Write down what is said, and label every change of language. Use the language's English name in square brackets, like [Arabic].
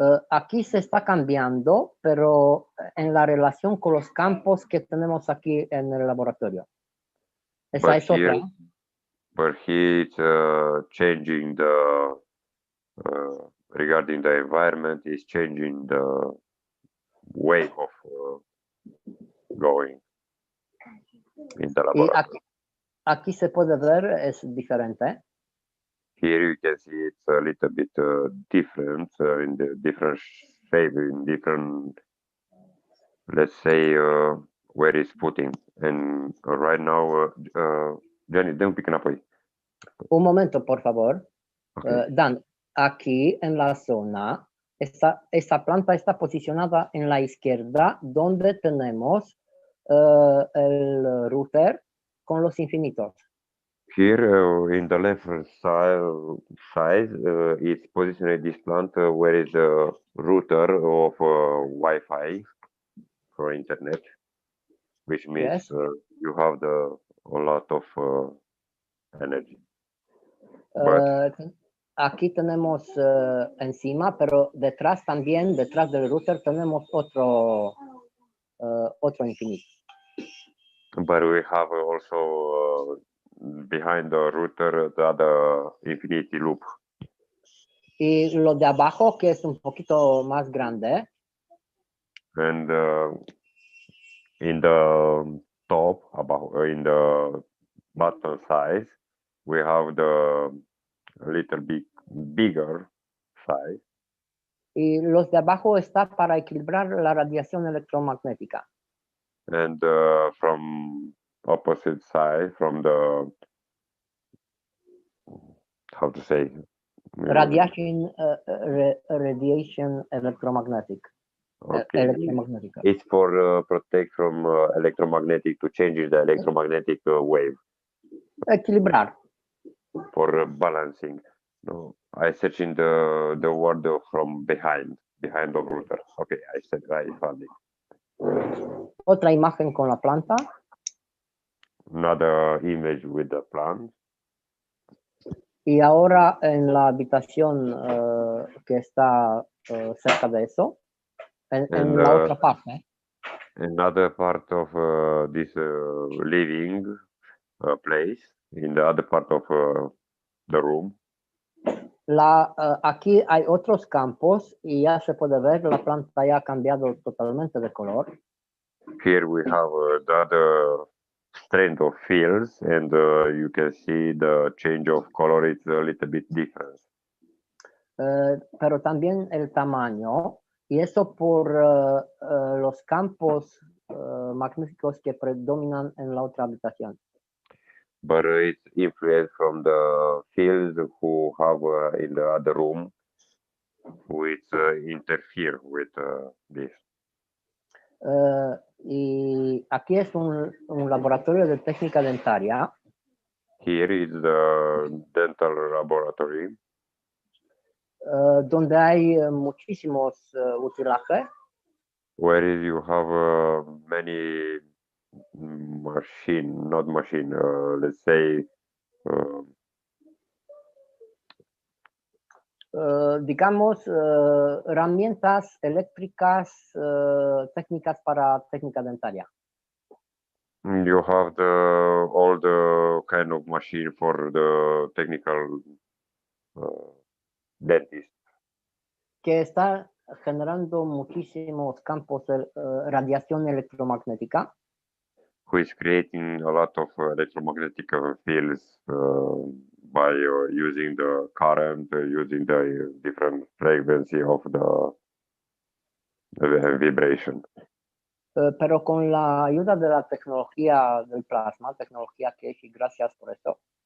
[Spanish] Aquí se está cambiando, pero en la relación con los campos que tenemos aquí en el laboratorio. Esa es otra. [English] But he's changing the regarding the environment, is changing the way of going in the laboratory. [Spanish] Aquí se puede ver, es diferente. [English] Here you can see it's a little bit different in the different shape, in different, let's say, where it's putting. And right now, [Romanian] Jenny, dă un pic înapoi. [Spanish] Un momento, por favor. [English] Okay. [Spanish] Dan, aquí en la zona, esta planta está posicionada en la izquierda, donde tenemos el router con los infinitos. [English] Here in the left side is positioned this plant where is the router of Wi-Fi for internet, which means Yes. You have a lot of energy. But [Spanish] Aquí tenemos encima, pero detrás también, detrás del router, tenemos otro infinito. [English] But we have also behind the router the other infinity loop. [Spanish] Y lo de abajo, que es un poquito más grande. [English] And in the top, in the bottom size, we have the little bit bigger size. [Spanish] Y los de abajo está para equilibrar la radiación electromagnética. [English] And from opposite side, from the, how to say? Radiation electromagnetic. Okay. [Spanish] Electromagnética. [English] It's for protect from electromagnetic, to change the electromagnetic wave. [Spanish] Equilibrar. [English] For balancing. No, I searching the word from behind the router. Okay, I found it. [Spanish] Otra imagen con la planta. [English] Another image with the plant. [Spanish] Y ahora en la habitación que está cerca de eso, en la otra parte. [English] Another part of this living place, in the other part of the room. [Spanish] Aquí hay otros campos y ya se puede ver, la planta ya ha cambiado totalmente de color. [English] Here we have the other strength of fields, and you can see the change of color. It's a little bit different. [Spanish] Pero también el tamaño, y eso por los campos magnéticos que predominan en la otra habitación. [English] But it's influenced from the fields who have in the other room, which interfere with this. [Spanish] Y aquí es un laboratorio de técnica dentaria. [English] Here is the dental laboratory, [Spanish] donde hay muchísimos utilajes. [English] where you have many machine, not machine, let's say, [Spanish] digamos, herramientas eléctricas técnicas para técnica dentaria. [English] you have all the kind of machine for the technical dentist. [Spanish] Que está generando muchísimos campos de radiación electromagnética. [English] Who is creating a lot of electromagnetic fields by using the current, using the different frequency of the vibration. [Spanish] Pero con la ayuda de la tecnología del plasma, tecnología Keshe, gracias por esto.